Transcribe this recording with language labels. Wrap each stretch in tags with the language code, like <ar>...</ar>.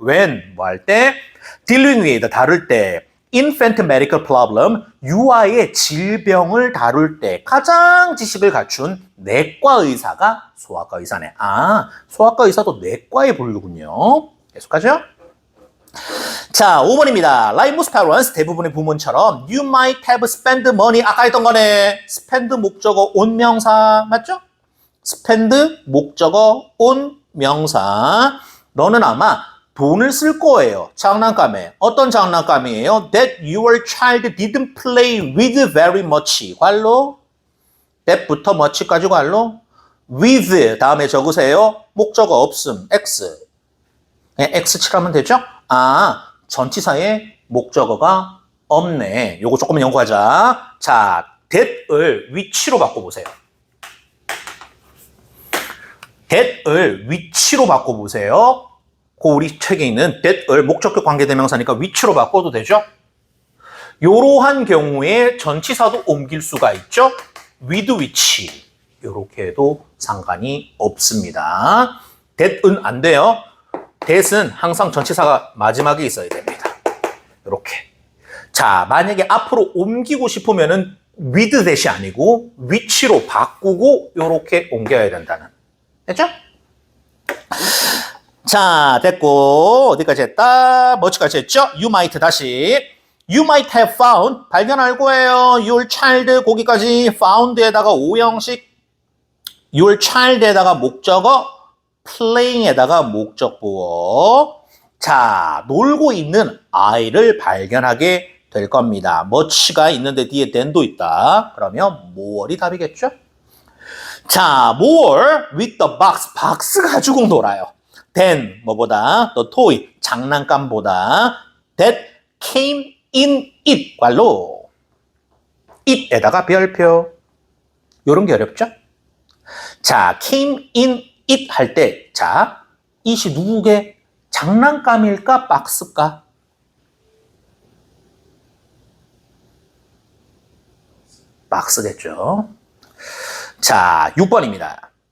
<ko>when, 뭐 할 때? dealing with, 다룰 때.</ko> <en>infant medical problem,</en> <ko>유아의 질병을 다룰 때 가장 지식을 갖춘 내과 의사가 소아과 의사네. 아, 소아과 의사도 내과에 분류군요. 계속하죠. 자, 5번입니다.</ko> <en>Like most parents,</en> <ko>대부분의 부모처럼</ko> <en>you might have spent money,</en> <ko>아까 했던 거네. spend 목적어 온 명사 맞죠? spend 목적어 온 명사. 너는 아마 돈을 쓸 거예요. 장난감에. 어떤 장난감이에요?</ko> <en>That your child didn't play with very much.</en> <ko>관로. that부터 much까지 관로. with 다음에 적으세요. 목적어 없음. x. 네, x 칠하면 되죠? 아, 전치사에 목적어가 없네. 요거 조금만 연구하자. 자, that을 위치로 바꿔보세요. that을 위치로 바꿔보세요. 그 우리 책에 있는 that을 목적격 관계대명사니까 위치로 바꿔도 되죠? 이러한 경우에 전치사도 옮길 수가 있죠? with 위치. 이렇게 해도 상관이 없습니다. that은 안 돼요. that은 항상 전치사가 마지막에 있어야 됩니다. 이렇게. 자, 만약에 앞으로 옮기고 싶으면은 with that이 아니고 위치로 바꾸고 이렇게 옮겨야 된다는. 됐죠? 자, 됐고 어디까지 했다? 뭐까지 했죠?</ko> <en>You might 다시. You might have found</en> <ko>발견할 거예요. Your child 거기까지 found에다가 오형식 your child에다가 목적어 playing에다가 목적보어. 자, 놀고 있는 아이를 발견하게 될 겁니다. much가 있는데 뒤에 than도 있다. 그러면 more이 답이겠죠? 자,</ko> <en>more with the box.</en> <ko>박스 가지고 놀아요. than 뭐보다 the toy 장난감보다</ko> <en>that came in it</en> <ko>관로 it에다가 별표. 요런 게 어렵죠? 자, came in it 할 때, 자, it이 누구게? 장난감일까? 박스일까? 박스겠죠. 자, 6번입니다.</ko>